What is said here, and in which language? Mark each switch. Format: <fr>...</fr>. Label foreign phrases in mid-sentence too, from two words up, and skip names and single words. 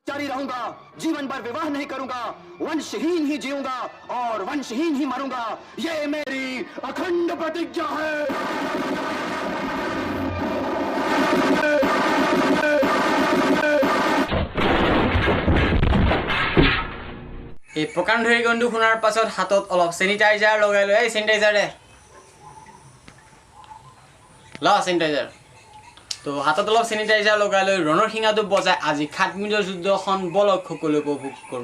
<hi>जारी रहूंगा, जीवन भर विवाह नहीं करूंगा, वंशहीन ही जीऊंगा और वंशहीन ही मरूंगा, ये मेरी अखंड प्रतिज्ञा है।</hi> <as>এই প্ৰকাণ্ড ধৰি গন্ধু শুনাৰ পাছত হাতত অলপ চেনিটাইজাৰ লগাই লৈ এই চেনিটাইজাৰ দে ল চেনিটাইজাৰ তো হাতত অলপ চেনিটাইজাৰ লগাই লৈ ৰণৰ শিঙাটো বজাই আজি 7 মিনিটৰ যুদ্ধখন বলক সকলো উপভোগ কৰোঁ।</as>